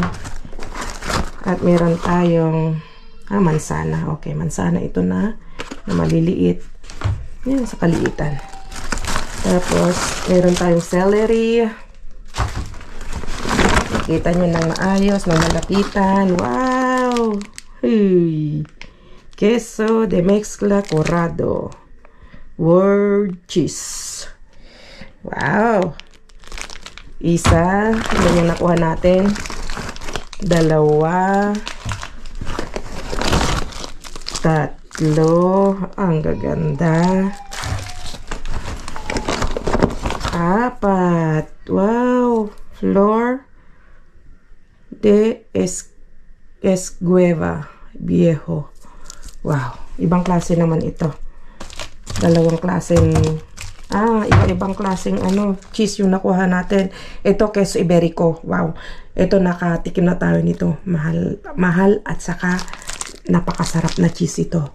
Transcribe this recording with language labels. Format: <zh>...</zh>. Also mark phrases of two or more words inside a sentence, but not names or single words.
<tl>At meron tayong mansana. Okay, mansana ito na maliliit. Yan sa kaliitan. Tapos, meron tayong celery. Kita nyo nang maayos, nang malapitan. Wow! Hey.</tl> <es>Queso de mezcla corrado.</es> <en>Word cheese. Wow.</en> <tl>Isa. Yan yung nakuha natin. Dalawa. Tatlo. Ang gaganda. Apat. Wow. Flor de Esgueva Viejo. Wow. Ibang klase naman ito. Dalawang klaseng iba-ibang klaseng ano, cheese yung nakuha natin. Ito</tl> <es>queso iberico.</es> <tl>Wow. Ito nakatikim na tayo nito. Mahal at saka napakasarap na cheese ito.</tl>